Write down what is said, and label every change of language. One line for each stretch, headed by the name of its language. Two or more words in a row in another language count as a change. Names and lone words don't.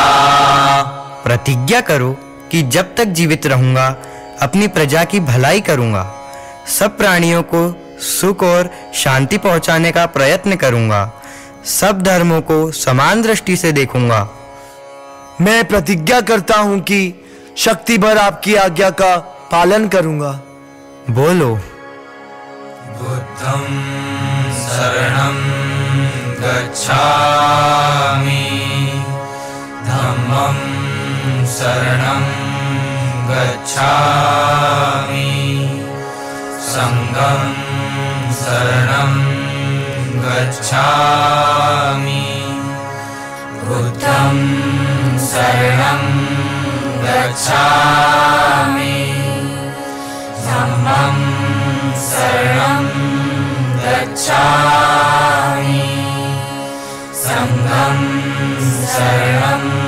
Hindi: प्रतिज्ञा करो कि जब तक जीवित रहूंगा अपनी प्रजा की भलाई करूंगा, सब प्राणियों को सुख और शांति पहुंचाने का प्रयत्न करूंगा, सब धर्मों को समान दृष्टि से देखूंगा। मैं प्रतिज्ञा करता हूं कि शक्ति भर आपकी आज्ञा का पालन करूंगा। बोलो।
Pali: बुद्धं शरणं गच्छामि, धम्मं शरणं गच्छामि, संघं शरणं गच्छामि, बुद्धं शरणं गच्छामि, धम्मं शरणं गच्छामि, संघं शरणं